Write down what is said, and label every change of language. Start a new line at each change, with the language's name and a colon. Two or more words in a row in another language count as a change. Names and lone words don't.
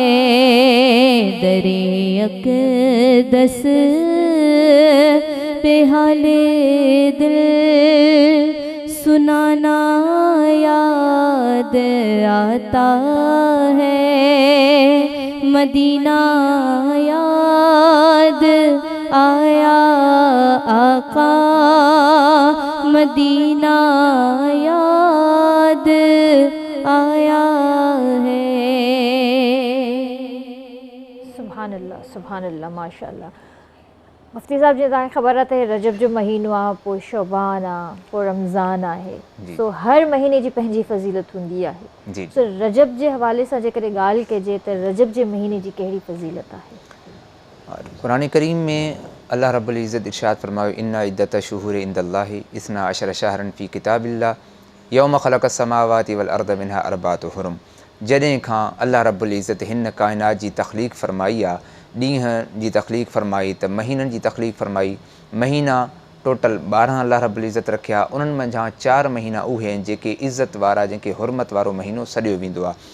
Urdu: در اقدس پہ حال دل سنانا یاد آتا ہے، مدینہ یاد آیا، آقا مدینہ یاد آیا ہے.
Arabic: سبحان الله، سبحان الله، ما شاء الله.
Sindhi: मुफ्ती साहब, जीअं तव्हांखे ख़बर आहे त रजब जो महीनो आहे, पोइ शौबान आहे, पोइ रमज़ान आहे, सो हर महीने जी पंहिंजी फ़ज़ीलत हूंदी आहे। सो रजब जे हवाले सां जेकॾहिं ॻाल्हि कजे त रजब जे महीने जी कहिड़ी फ़ज़ीलत आहे? क़ुरान करीम में अल्लाह रब्बुल इज़्ज़त इरशाद फरमायो,
Arabic: إن عدة الشهور عند الله اثنا عشر شهرا في كتاب الله يوم خلق السماوات والأرض منها أربعة حرم.
Sindhi: जॾहिं खां अल्लाह रब्बुल इज़्ज़त हिन काइनात जी तख़लीक़ फरमाई आहे, ॾींहं जी तख़लीक़ फरमाई त महीननि जी तख़लीक़ फरमाई। महीना टोटल 12 अल्लाह रब्बुल इज़्ज़त रखिया, उन्हनि मंझां 4 महीना उहे आहिनि जेके इज़्ज़त वारा, जंहिंखे हुरमत वारो महीनो सॾियो वेंदो आहे।